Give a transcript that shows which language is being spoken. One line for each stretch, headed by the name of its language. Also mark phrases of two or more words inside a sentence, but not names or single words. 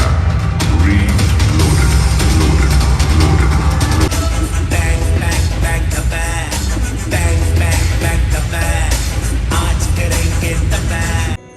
English: Reloaded, loaded, loaded. Bang, bang, bang the bang. Bang, bang, bang the bang.
Hindi: आज करेंगे
English: the bang.